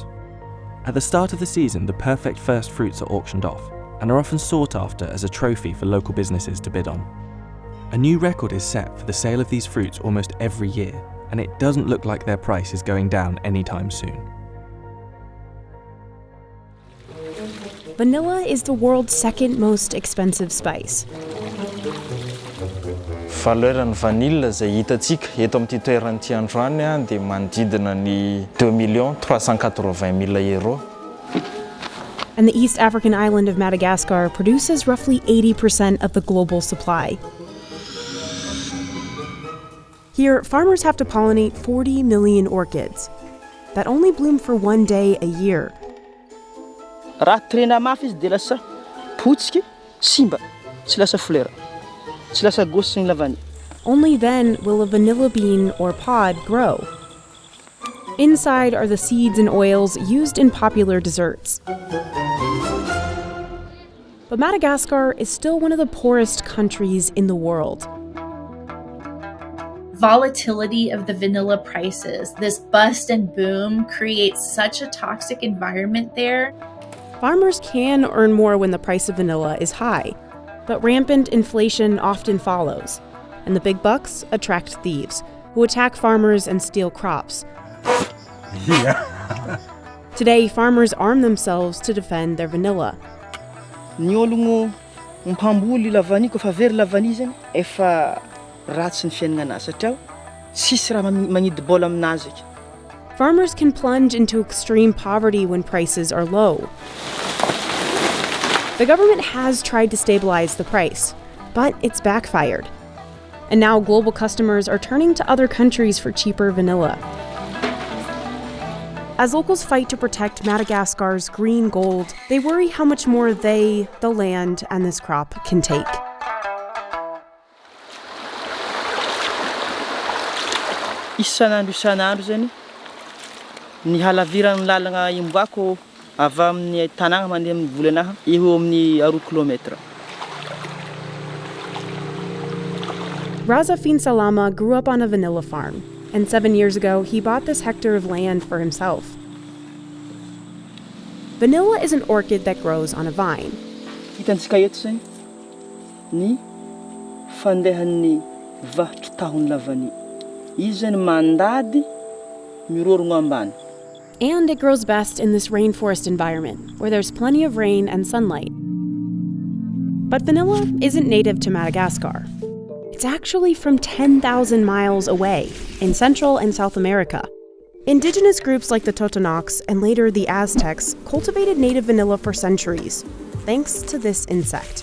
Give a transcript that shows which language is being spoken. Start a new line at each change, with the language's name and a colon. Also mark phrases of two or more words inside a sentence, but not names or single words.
English: At the start of the season, the perfect first fruits are auctioned off, and are often sought after as a trophy for local businesses to bid on. A new record is set for the sale of these fruits almost every year, and it doesn't look like their price is going down anytime soon. Vanilla is the world's second most expensive spice.
Malagasy: Valeurany vanille izay hitantsika eto amin'ity toerany androany dia manodidina ny 2,380,000 euro.
English: And the East African island of Madagascar produces roughly 80% of the global supply. Here, farmers have to pollinate 40 million orchids that only bloom for one day a year.
Malagasy: Raha trena mafy izy dia lasa potsiky, simba, tsy lasa flera, tsy lasa gosy sy ny lavany.
English: Only then will a vanilla bean or pod grow. Inside are the seeds and oils used in popular desserts. But Madagascar is still one of the poorest countries in the world. Volatility of the vanilla prices, this bust and boom, creates such a toxic environment there. Farmers can earn more when the price of vanilla is high, but rampant inflation often follows, and the big bucks attract thieves, who attack farmers and steal crops. Today, farmers arm themselves to defend their vanilla.
Malagasy: Ny ologno mpamboly lavany koa fa very lavany zany efa ratsy ny fiainagnazy satria tsisy raha magnidy bola aminazy.
English: Farmers can plunge into extreme poverty when prices are low. The government has tried to stabilize the price, but it's backfired. And now global customers are turning to other countries for cheaper vanilla. As locals fight to protect Madagascar's green gold, they worry how much more they, the land, and this crop can take.
Malagasy: Isan'andro zany ny halaviran'ny lalagna imboako avy amin'ny tanàna mandeha amin'ny volanaha eo amin'ny 2 kilometra.
English: Raza Finsalama grew up on a vanilla farm, and 7 years ago he bought this hectare of land for himself. Vanilla is an orchid that grows on a vine.
Malagasy: Hitantsika eto zany ny fandehan'ny vahotry tahony lavany. Izy zany mandady mirorogno ambany.
English: And it grows best in this rainforest environment, where there's plenty of rain and sunlight. But vanilla isn't native to Madagascar. It's actually from 10,000 miles away, in Central and South America. Indigenous groups like the Totonacs and later the Aztecs cultivated native vanilla for centuries, thanks to this insect.